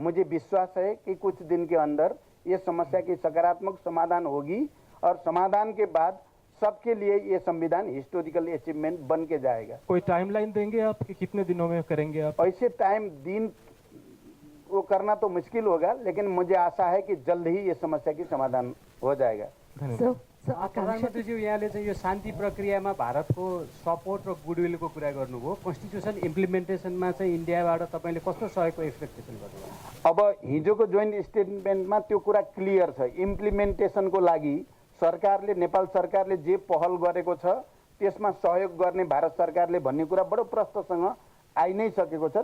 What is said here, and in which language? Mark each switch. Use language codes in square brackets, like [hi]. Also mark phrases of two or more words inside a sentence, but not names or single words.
[hi] मुझे विश्वास है कि कुछ दिन के अंदर ये समस्या की सकारात्मक समाधान होगी और समाधान के बाद सबके लिए ये संविधान [en] historical achievement [hi] बन के जाएगा। कोई टाइमलाइन देंगे आप कि कितने दिनों में करेंगे आप? ऐसे टाइम दिन वो करना तो मुश्किल होगा, लेकिन मुझे आशा है कि जल्द ही ये समस्या की समाधान हो जाएगा। [ne] प्रधानमन्त्रीज्यू, यहाँले चाहिँ यो शान्ति प्रक्रियामा भारतको सपोर्ट र गुडविलको कुरा गर्नुभयो। [en] constitution implementation [ne] चाहिँ इन्डियाबाट तपाईँले कस्तो सहयोगको एक्सपेक्टेसन गर्नुभयो? अब हिजोको [en] joint statement [ne] त्यो कुरा क्लियर छ। इम्प्लिमेन्टेसनको लागि सरकारले, नेपाल सरकारले जे पहल गरेको छ त्यसमा सहयोग गर्ने भारत सरकारले भन्ने कुरा बडो प्रष्टसँग आइ नै सकेको छ।